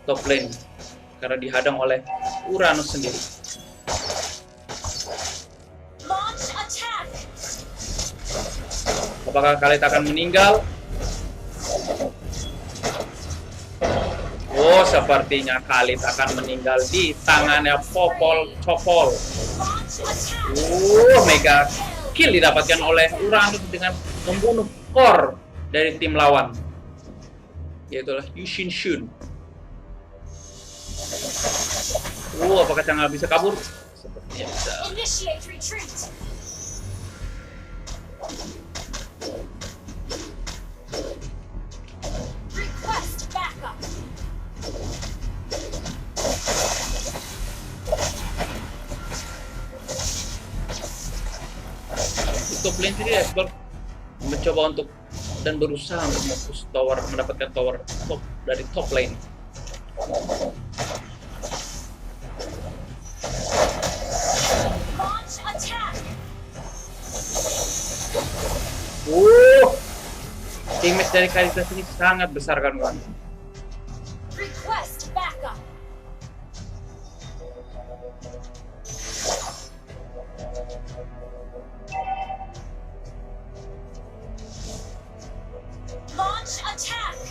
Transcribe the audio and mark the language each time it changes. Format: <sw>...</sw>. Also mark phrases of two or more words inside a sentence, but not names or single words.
<en>top lane</en> <id>karena dihadang oleh Uranus sendiri. Apakah Khalid akan meninggal? Oh, sepertinya Khalid akan meninggal di tangannya Popol Copol.</id> <en>Launch attack. Mega kill</en> <id>didapatkan oleh Uranus dengan membunuh core dari tim lawan, yaitulah Yushin Shun. Apakah Chang'e bisa kabur? Sepertinya bisa.</id> <en>Initiate retreat. Request backup. Top lane</en> <id>sendiri Xbox mencoba untuk dan berusaha untuk mempush tower, mendapatkan tower top dari</id> <en>top lane. Launch attack.</en> <id>Damage dari Kalitas ini sangat besar kan kawan.</id> <en>Request backup. Launch attack.</en>